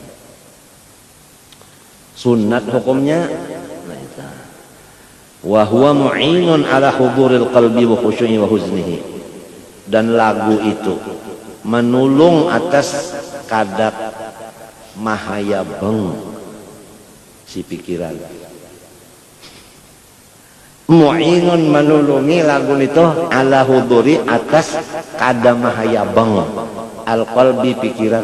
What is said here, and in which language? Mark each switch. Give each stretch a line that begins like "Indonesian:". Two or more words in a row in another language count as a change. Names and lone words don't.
Banjar: Sunat hukumnya, nah itu.
Arabic: وهو معين على حضور القلب والخشوع وحزنه.
Banjar: Dan lagu itu menulung atas kadar mahayabeng si pikiran. Mu'inun menulungi lagu itu
Arabic: على حضور
Banjar: atas kadar mahayabeng al-qalbi pikiran.